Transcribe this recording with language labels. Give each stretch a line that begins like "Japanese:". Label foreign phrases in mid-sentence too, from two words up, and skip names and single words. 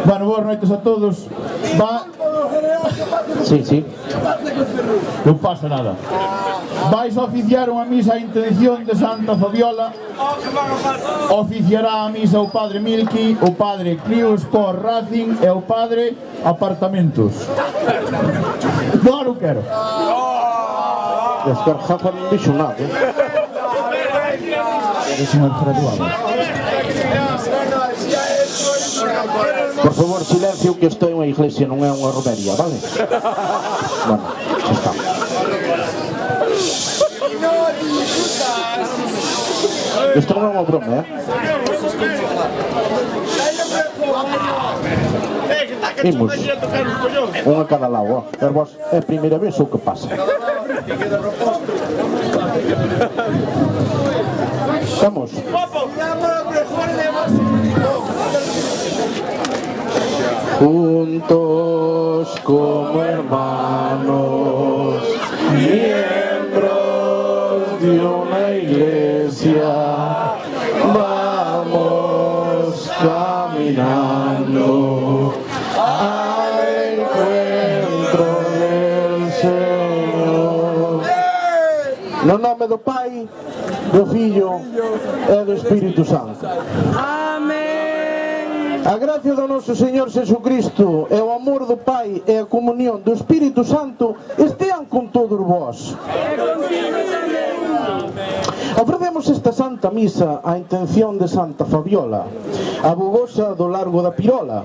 Galician: boas noites a todos.
Spanish: Sí.
Galician: Non pasa nada. Vais a oficiar unha misa a intención de Santa Fabiola. Oficiará a misa o padre Milky, o padre Clio Sport Racing e o padre Apartamentos. Non quero. Descarjafa non dixo nada. Eres unha graduada. Por favor, silencio, que isto é unha iglesia, non é unha romería, vale? Bueno, xa está. Isto non é unha broma, Imos, unha cada lado, pero vos é a primeira vez o que pasa.
Spanish: Vamos. Juntos como hermanos, miembros de una iglesia, vamos caminando al encuentro del Señor.
Galician: No nome do Pai, do Fillo e do Espírito Santo. A gracia do noso Señor Jesucristo e o amor do Pai e a comunión do Espírito Santo estean con todos vós. Ofrecemos esta Santa Misa á intención de Santa Fabiola, a bugosa do Largo da Pirola.